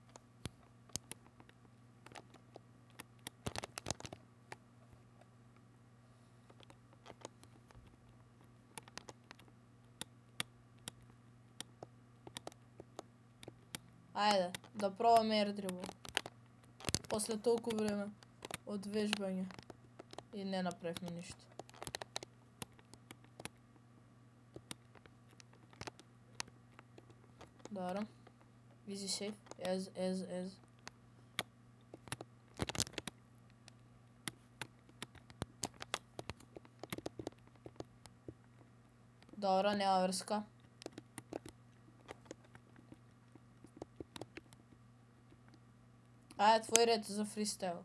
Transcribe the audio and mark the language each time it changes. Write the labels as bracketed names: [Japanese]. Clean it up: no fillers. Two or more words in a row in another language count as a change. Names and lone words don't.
[Macedonian] Ајде, да пробаме ердрибл. После толку време од вежбање. И не направивме ништо. Добро. [English] Easy safe. Ez. [Macedonian] Добро, нема врска. Ајде, твој ред за фристайл.